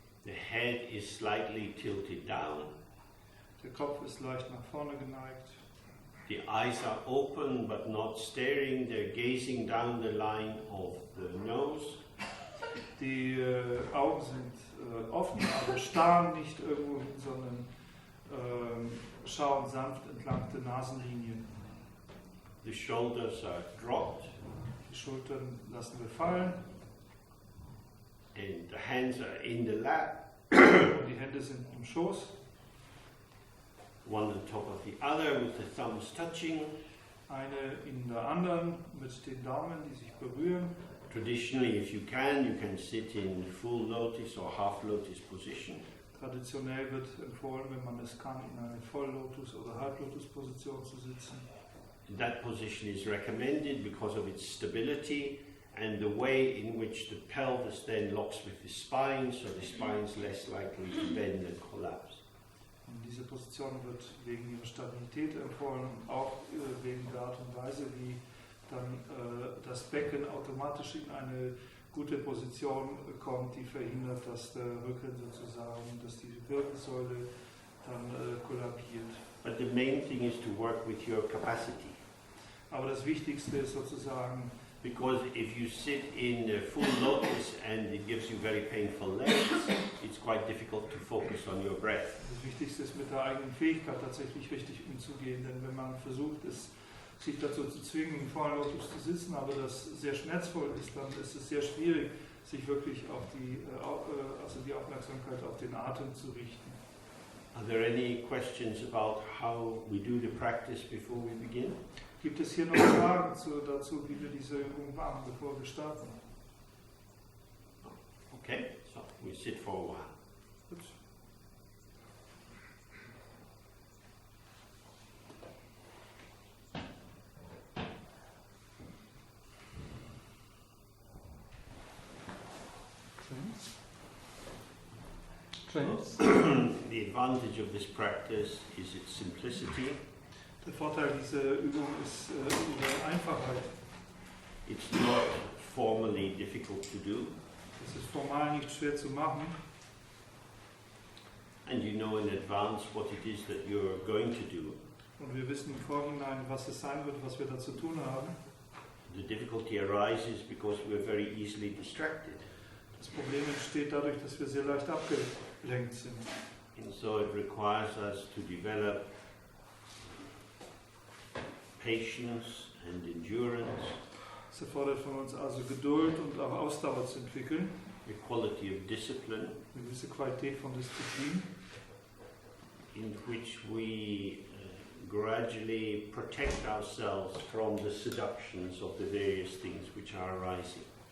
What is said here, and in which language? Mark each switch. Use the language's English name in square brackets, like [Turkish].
[English] The head is slightly tilted down. [German] Der Kopf ist leicht nach vorne geneigt. [English] The eyes are open but not staring, they're gazing down the line of the nose. [German] Die Augen sind offen, aber starren nicht irgendwo hin, sondern schauen sanft entlang der Nasenlinie. [English] The shoulders are dropped. [German] Die Schultern lassen wir fallen. [English] And the hands are in the lap. [German] Und die Hände sind im Schoß. [English] One on top of the other with the thumbs touching. [German] Eine in der anderen mit den Daumen, die sich berühren. [English] Traditionally, if you can sit in full lotus or half lotus position. [German] Traditionell wird empfohlen, wenn man es kann, in eine Volllotus- oder Halblotus-Position zu sitzen. [English] That position is recommended because of its stability and the way in which the pelvis then locks with the spine, so the spine is less likely to bend and collapse. [German] Und diese Position wird wegen ihrer Stabilität empfohlen und auch wegen der Art und Weise, wie dann das Becken automatisch in eine gute Position kommt, die verhindert, dass der Rücken sozusagen, dass die Wirbelsäule dann kollabiert. [English] But the main thing is to work with your capacity. [German] Aber das Wichtigste ist sozusagen, [English] Because if you sit in a full lotus and it gives you very painful legs, it's quite difficult to focus on your breath. [German] das Wichtigste ist mit der eigenen Fähigkeit tatsächlich richtig umzugehen, denn wenn man versucht, sich dazu zu zwingen, in vollen Lotus zu sitzen, aber das sehr schmerzvoll ist, dann ist es sehr schwierig, sich wirklich auf die Aufmerksamkeit auf den Atem zu richten. [English] Are there any questions about how we do the practice before we begin? [German] Gibt es hier noch Fragen dazu, wie wir diese Übung machen, bevor wir starten? [English] Okay, so we sit for a while. [German] Gut. [English] The advantage of this practice is its simplicity. [German] Der Vorteil dieser Übung ist ihre Einfachheit. [English] It's not formally difficult to do, [German] Es ist formal nicht schwer zu machen [English] and you know in advance what it is that you're going to do. [German] und wir wissen im Vorhinein, was es sein wird, was wir da zu tun haben. [English] The difficulty arises because we're very easily distracted. [German] Das Problem entsteht dadurch, dass wir sehr leicht abgelenkt sind. [English] And so it requires us to develop patience and endurance, [German] Es erfordert von uns also Geduld und auch Ausdauer zu entwickeln, [English] a quality of discipline [German] eine gewisse Qualität von Disziplin, [English] in which we gradually protect ourselves from the seductions of the various things which are arising.